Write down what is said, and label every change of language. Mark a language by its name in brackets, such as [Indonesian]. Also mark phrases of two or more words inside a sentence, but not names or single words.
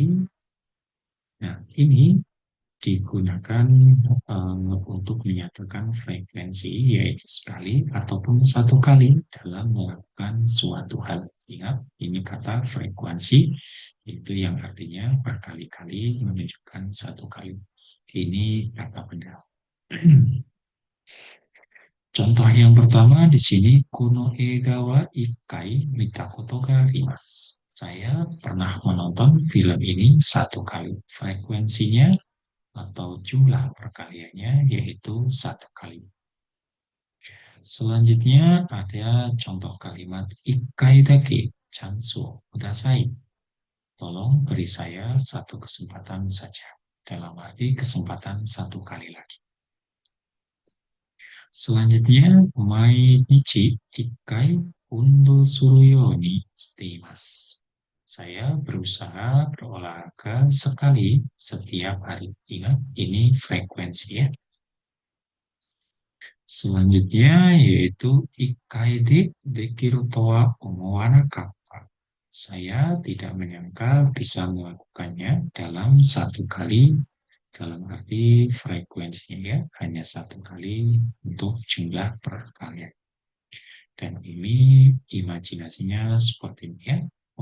[Indonesian] Nah, ini digunakan untuk menyatakan frekuensi, yaitu sekali ataupun 1 kali dalam melakukan suatu hal. Ingat, ini kata frekuensi, itu yang artinya berkali-kali menunjukkan 1 kali. Ini kata benda. Contoh yang pertama di sini, [Japanese] この映画は一回見たことがあります. [Indonesian] Saya pernah menonton film ini 1 kali. Frekuensinya atau jumlah perkaliannya yaitu 1 kali. Selanjutnya ada contoh kalimat [Japanese] 一回だけチャンスください. [Indonesian] Tolong beri saya 1 kesempatan saja. Dalam arti kesempatan 1 kali lagi. Selanjutnya, [Japanese] 毎日一回運動するようにしています. [Indonesian] Saya berusaha berolahraga sekali setiap hari. Ingat, ini frekuensi ya. Selanjutnya yaitu [Japanese] 一回でできるとは思わなかった. [Indonesian] Saya tidak menyangka bisa melakukannya dalam 1 kali, dalam arti frekuensinya ya, hanya 1 kali untuk jumlah perkalian. Dan ini imajinasinya seperti ini ya.